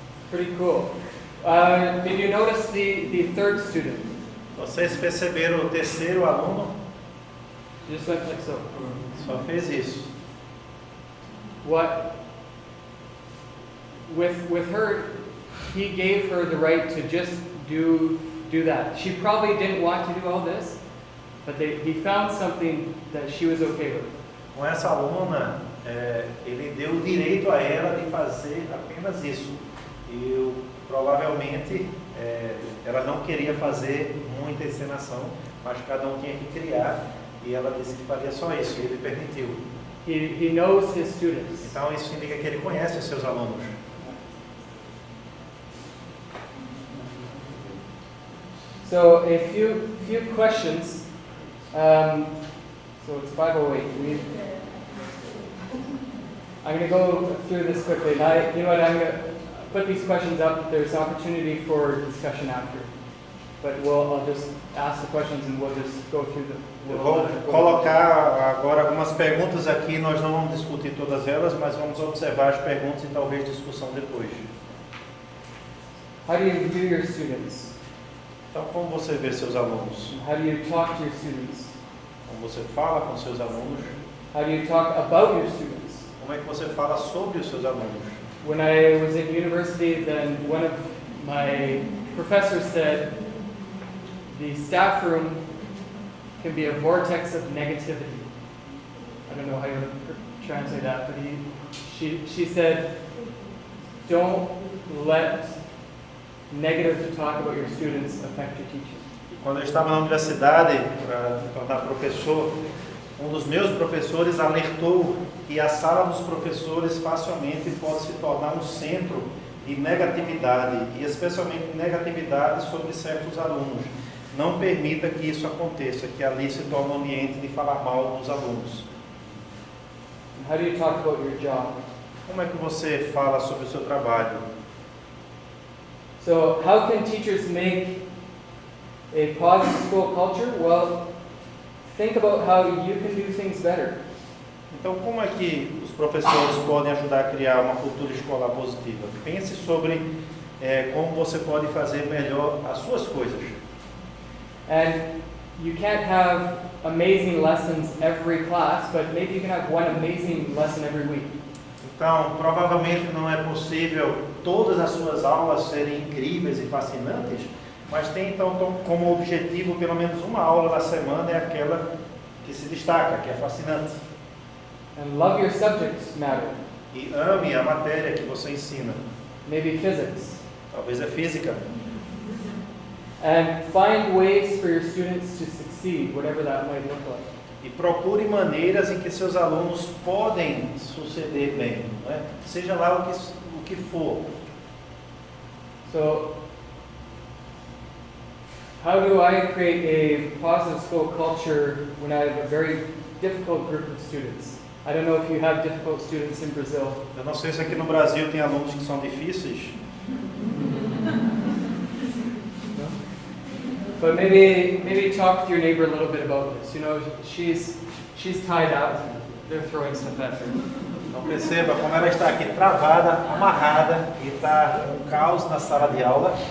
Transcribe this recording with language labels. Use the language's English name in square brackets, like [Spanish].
[English] pretty cool. Did you notice the third student? [Portuguese] Vocês perceberam o terceiro aluno? [English] Just went like so. [Portuguese] Só fez isso. [English] What? With her, he gave her the right to just do that. She probably didn't want to do all this, but he found something that she was okay with. [Portuguese] Com essa aluna, ele deu o direito a ela de fazer apenas isso. E provavelmente ela não queria fazer muita encenação, mas cada um tinha que criar, e ela disse que faria só isso, e ele permitiu. [English] He knows his students. [Portuguese] Então isso indica que ele conhece os seus alunos. [English] So a few questions. So it's 5:08. I'm going to go through this quickly. And you know what? I'm going to put these questions up. There's opportunity for discussion after. But I'll just ask the questions and we'll just go through them. [Portuguese] Eu vou colocar agora algumas perguntas aqui. Nós não vamos discutir todas elas, mas vamos observar as perguntas e talvez discussão depois. [English] How do you view your students? [Portuguese] Então, como você vê seus alunos? [English] How do you talk to your students? [Portuguese] Como você fala com seus alunos? [English] How do you talk about your students? [Portuguese] Como é que você fala sobre os seus alunos? [English] When I was in university, then one of my professors said, the staff room can be a vortex of negativity. I don't know how you translate that, but she said, don't let negative talk about your students affect your teaching. [Portuguese] Quando eu estava na universidade para me tornar professor, um dos meus professores alertou que a sala dos professores facilmente pode se tornar um centro de negatividade, e especialmente negatividade sobre certos alunos. Não permita que isso aconteça, que ali se torne um ambiente de falar mal dos alunos. [English] How do you talk about your job? [Portuguese] Como é que você fala sobre o seu trabalho? [English] So how can teachers make a positive school culture? Well, think about how you can do things better. [Portuguese] Então, como é que os professores podem ajudar a criar uma cultura escolar positiva? Pense sobre como você pode fazer melhor as suas coisas. [English] And you can't have amazing lessons every class, but maybe you can have one amazing lesson every week. [Portuguese] Então, provavelmente não é possível todas as suas aulas serem incríveis e fascinantes, mas tem então como objetivo pelo menos uma aula da semana é aquela que se destaca, que é fascinante. [English] And love your subjects matter. [Portuguese] E ame a matéria que você ensina. [English] Maybe physics. [Portuguese] Talvez é física. [English] And find ways for your students to succeed, whatever that might look like. [Portuguese] E procure maneiras em que seus alunos podem suceder bem, não é? Seja lá o que for. [English] So, how do I create a positive school culture when I have a very difficult group of students? I don't know if you have difficult students in Brazil. [Portuguese] Eu não sei se aqui no Brasil tem alunos que são difíceis. [English] But maybe talk to your neighbor a little bit about this. You know, she's tied up. They're throwing stuff at her. [Portuguese] Então perceba como ela está aqui travada, amarrada, e está um caos na sala de aula.